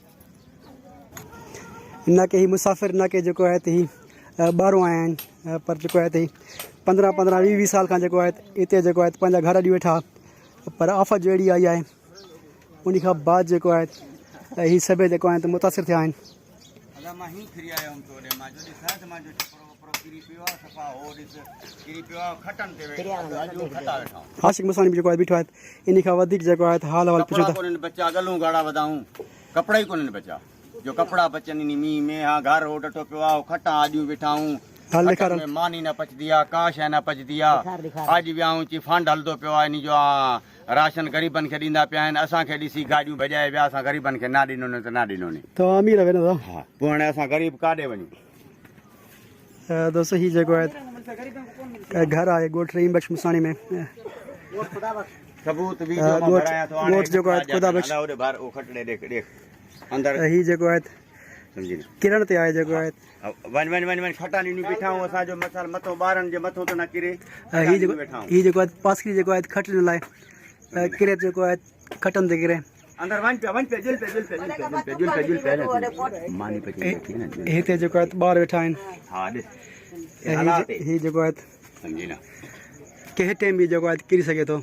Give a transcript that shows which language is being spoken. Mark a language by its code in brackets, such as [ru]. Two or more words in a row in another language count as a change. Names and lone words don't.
[sd] न की हीउ मुसाफ़िर न की जेको आहे हीउ ॿाहिरों आया आहिनि पर जेको आहे हीउ 15-20 साल खां जेको आहे हिते जेको आहे पंहिंजा घर ॾी वेठा पर आफ़त जो अहिड़ी आई आहे उन खां बाद जेको आहे हीउ सभु जेको आहे मुतासिर थिया आहिनि आशिक मुसानी भी जेको आहे बीठो आहे इन खां वधीक जेको आहे हाल हवाल पुछो था बचा गलूं गाड़ा वधाऊं कपड़ा ही कोन बचा जो कपड़ा बचन नी में हाँ घर हो डटो पियो आहे खटा आॾियूं वेठाऊं में मानी न पचदी आहे का शइ न पचदी आहे अॼु वियाऊं ची फंड हलंदो पियो आहे इन जो राशन ग़रीबनि खे ॾींदा पिया आहिनि असांखे ॾिसी गाॾियूं भॼाए विया असां ग़रीबनि खे न ॾिनो न त न ॾिनो नी तो अमीर आहे न हा पोइ हाणे असां ग़रीब काॾे वञूं दोस्तों ही जेको आहे घर आहे ॻोठ रहीम बख्श मुसाणी में सबूत भी ॻोठ जेको आहे ख़ुदा बख्श अंदर ही जेको आहे समझी किरण ते आहे जेको आहे वन खटा ॾिनी बीठा आहियूं असांजो मसाल मथो ॿारनि जे मथो त न किरे ही जेको आहे पासरी जेको आहे खटण लाइ किरे जेको आहे खटनि ते किरे अंदर वन पे जुल पे मानी पे हिते जेको आहे ॿार वेठा आहिनि हा ॾिस ही जेको आहे समझी न कंहिं टाइम बि जेको आहे किरी सघे थो